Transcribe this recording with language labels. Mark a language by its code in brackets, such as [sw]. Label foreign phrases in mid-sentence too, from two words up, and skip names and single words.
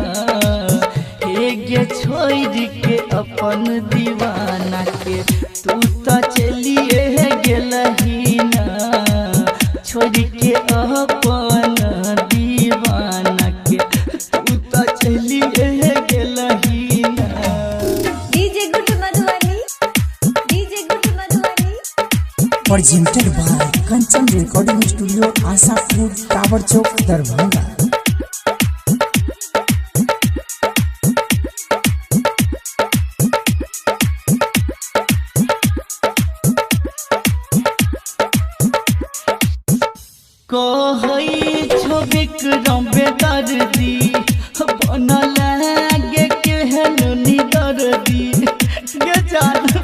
[mai] गे छोड़ के अपन दीवाना के तू तो चलिए गेलही ना, छोड़ के अपन दीवाना के तू तो चलिए गेलही ना। DJ Guddu Madhubani, DJ Guddu Madhubani. [en] Presented by Kanchan Recording Studio, Asapur, Tower Chowk, Darbhanga. [mai] कहई छो विक्रम बेदर्दी, बनल गे केहन निदर्दी गे जान।